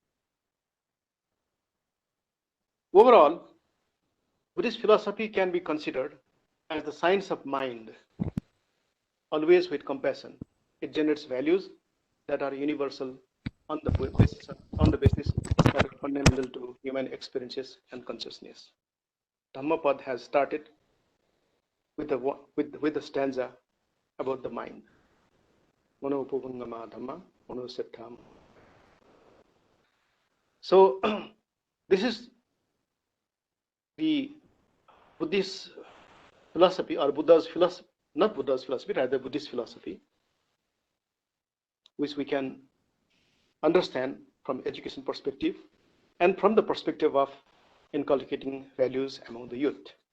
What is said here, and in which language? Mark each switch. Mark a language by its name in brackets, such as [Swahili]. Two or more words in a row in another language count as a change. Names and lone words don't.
[English] Overall, Buddhist philosophy can be considered as the science of mind, always with compassion. It generates values that are universal on the basis that are fundamental to human experiences and consciousness. Dhammapad has started with a stanza about the mind. [Pali] Mano upavangama dhamma, mano settham. [English] So this is the Buddhist philosophy, or Buddha's philosophy, not Buddha's philosophy, rather Buddhist philosophy, which we can understand from education perspective and from the perspective of inculcating values among the youth.